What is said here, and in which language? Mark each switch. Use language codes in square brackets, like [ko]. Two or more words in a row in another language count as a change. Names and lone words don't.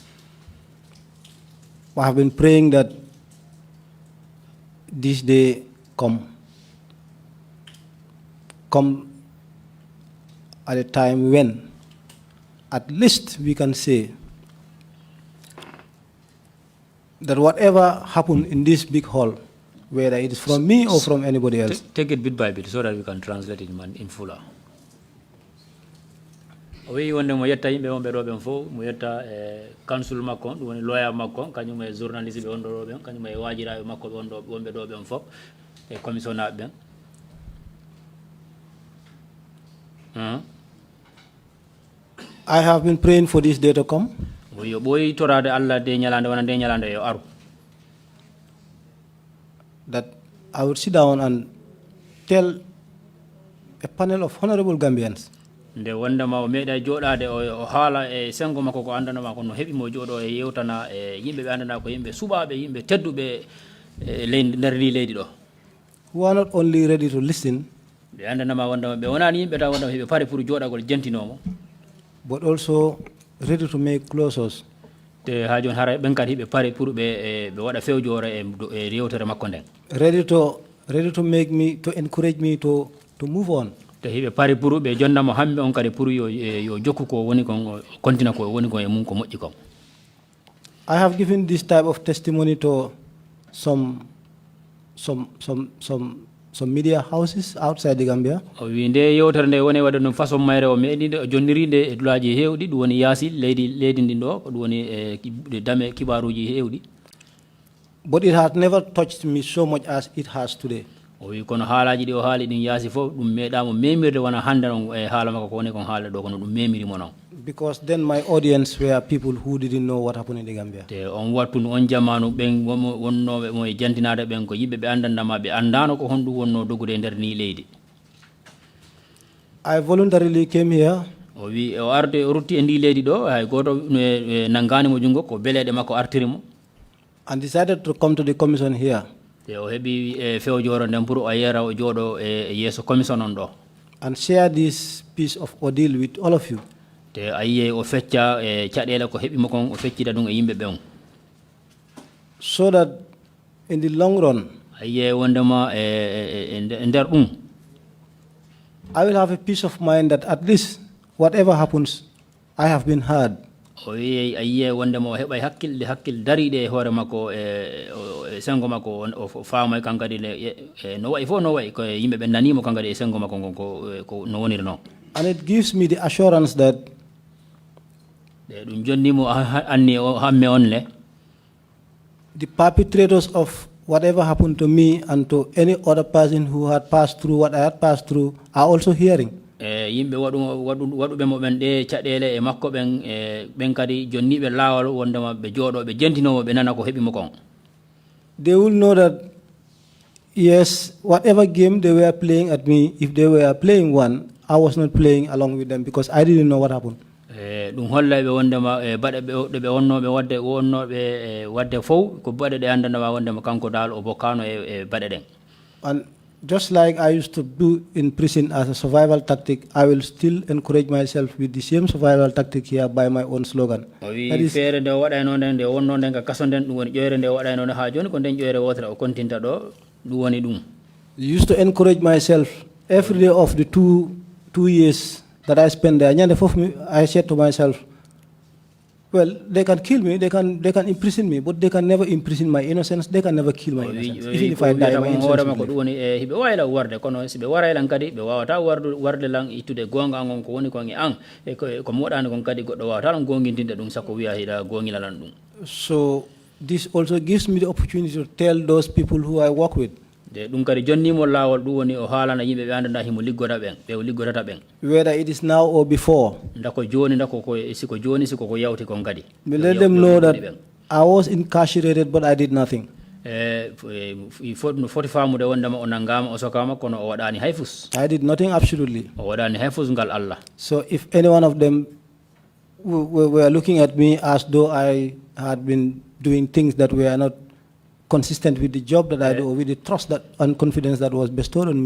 [en] I have been praying that this day come at a time when at least we can say that whatever happened in this big hall, whether it is from me or from anybody else. Take it bit by bit so that we can translate it in fuller. [ff] We wonde mo yetta yimɓe wonɓe ɗo ɓen fof mo yetta council makko ɗum woni lawyer makko kañum e journaliste ɓe wonɗo ɗo ɓen kañum e wajiraɓe makko ɓe wonɓe ɗo ɓen fof e commissionnaɓe ɓen. [en] I have been praying for this day to come. [ff] Yo ɓooyi torade Allah de ñalande wona nde ñalande yo aru. [en] That I would sit down and tell a panel of honorable Gambians [ff] nde wondema o meeɗa jooɗade o haala e sengo makko ko andanama ko no heɓi mo jooɗo e yewtana e yimɓe ɓe andana ko yimɓe suɓaɓe yimɓe tedduɓe e nder ndi leydi ɗo. [en] who are not only ready to listen, [ff] ɓe andanama wondema ɓe wonani yimɓe taw wondema heɓe [fr] pare pour [ff] jooɗagol jantinomo, [en] but also ready to make closures. [ff] te ha joni hara ɓen kadi heɓe [fr] pare pour [ff] ɓe waɗa fewjore e yewtere makko nden. [en] Ready to make me, to encourage me to move on. [ff] te hiɓe pari pour ɓe jonnamo hamɓe on kadi pour yo jokku ko woni kon continue ko woni kon e mum ko moƴƴi kon. [en] I have given this type of testimony to some media houses outside the Gambia. [ff] O wi nde yewtere nde woni waɗa ɗum façon mayre o meeɗide o jonnirinde e dulaji hewɗi ɗum woni yaasi leydi ndin ɗo ɗum woni e dame kibaruji hewɗi. [en] But it has never touched me so much as it has today. [ff] o wi kono haalaji ɗi o haali ɗin yaasi fof ɗum meeɗamo memirde wona hande on e haala makko ko woni kon haalde ɗo kono ɗum memirimo noon. [en] Because then my audience were people who didn't know what happened in the Gambia. [ff] Te on wattu on jamanu ɓen wonnoɓe mo e jantinade ɓen ko yimɓe ɓe andandama ɓe andano ko honɗum wonno dogude e nder ni leydi. [en] I voluntarily came here. [ff] O wi o arde o rutti e ndi leydi ɗo hay goto nangani mo jungo ko beleɗe makko artirimo. [en] And decided to come to the commission here. [ff] Te o heɓi e fewjoro nden pour o yera o jooɗo e yeeso commission on ɗo. [en] And share this piece of ordeal with all of you. [ff] Te ayiye o fecca e caɗele ko heɓimo kon o feccida ɗum e yimɓe ɓen. [en] So that in the long run, [ff] ayiye wondema e nder ɗum [en] I will have a peace of mind that at least whatever happens, I have been heard. [ff] o wi ayiye wondema o heɓay hakkille dariɗe e hoore makko e sengo makko o faamay kankadi no wayi fof no wayi ko yimɓe ɓe nanimo kankadi e sengo makko ngon ko no woniri noon. [en] And it gives me the assurance that [ff] ɗum jonnimo anni hamme on le [en] the perpetrators of whatever happened to me and to any other person who had passed through what I had passed through are also hearing. [ff] yimɓe waɗuɓe mo ɓen ɗe caɗele e makko ɓen ɓen kadi jonniɓe laawol wondema ɓe jooɗo ɓe jentinomo ɓe nana ko heɓimo kon. [en] They will know that yes, whatever game they were playing at me, if they were playing one, I was not playing along with them because I didn't know what happened. [ff] ɗum holla ɓe wondema baɗe ɗe ɓe wonnoɓe wadde fof ko baɗe ɗe andandema wondema kanko dal o bokkano e baɗe ɗen. [en] And just like I used to do in prison as a survival tactic, I will still encourage myself with the same survival tactic here by my own slogan. [ff] O wi feere nde waɗayno nden nde wonno nden ka kaso nden ɗum woni ƴoyre nde waɗayno nde ha joni ko nden ƴoyre wotere o kontinta ɗo ɗum woni ɗum. [en] I used to encourage myself every day of the two years that I spent there. I said to myself, well, they can kill me, they can imprison me, but they can never imprison my innocence, they can never kill my innocence. Even if I die, my innocence will live. [ff] Hiɓe wayla warde kono siɓe waraylan kadi ɓe wawata warde lan ittude gonga ngon ko woni kon e an e ko moɗani kon kadi goɗɗo wawata lan gongintinde ɗum sakko wiya hiɗa gongilalan ɗum. [en] So this also gives me the opportunity to tell those people who I work with. [ff] ɗum kadi jonnimo laawol ɗum woni o haalana yimɓe ɓe andanda himo liggota ɓen ɓe o liggotata ɓen. [en] Whether it is now or before. [ff] Ndako joni ndako siko joni siko ko yawti kon kadi. [en] Let them know that I was incarcerated but I did nothing. [ff] Foti famude wondema o nangama o sokama kono o waɗani hayfus. [en] I did nothing absolutely. [ff] O waɗani hayfus ngal Allah. [en] So if any one of them were looking at me as though I had been doing things that were not consistent with the job that I do, or with the trust that and confidence that was bestowed on me.